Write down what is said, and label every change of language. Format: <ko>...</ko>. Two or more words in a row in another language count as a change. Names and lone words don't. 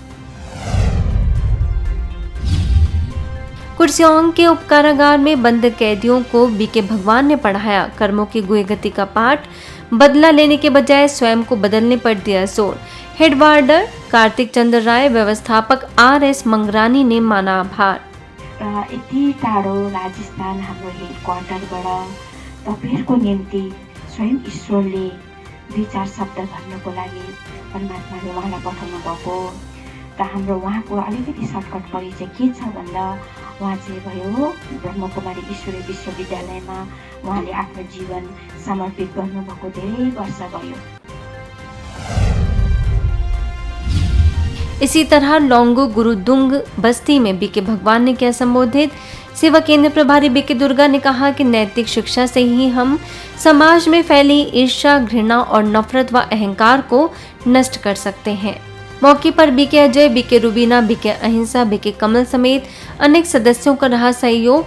<hi>कुर्सियांग के उपकारागार में बंद कैदियों को बीके भगवान ने पढ़ाया कर्मों की गुए गति का पाठ। बदला लेने के बजाय स्वयं को बदलने पर दिया जोर।</hi> <en>head warder</en> <hi>कार्तिक चंद्र राय, व्यवस्थापक RS मंगरानी ने माना आभार।</hi> <ne>यति टाढो राजस्थान हाम्रो हेड क्वार्टरबाट तपाईहरुको निम्ति स्वयं ईश्वरले 2-4 शब्द भन्नको लागि परमात्माले उहाँलाई पठाउनु भएको र हाम्रो उहाँको अलिकति सर्टकट परिचय के छ भन्दा उहाँ चाहिँ भयो ब्रह्मकुमारी ईश्वरीय विश्वविद्यालयमा उहाँले आफ्नो जीवन समर्पित गर्नुभएको धेरै वर्ष भयो।</ne> <hi>इसी तरह लोंगो गुरुदुंग बस्ती में बीके भगवान ने किया संबोधित। सेवा केंद्र प्रभारी बीके दुर्गा ने कहा कि नैतिक शिक्षा से ही हम समाज में फैली ईर्ष्या, घृणा और नफरत व अहंकार को नष्ट कर सकते हैं। मौके पर बीके अजय, बीके रुबीना, बीके अहिंसा, बीके कमल समेत अनेक सदस्यों का रहा सहयोग।</hi>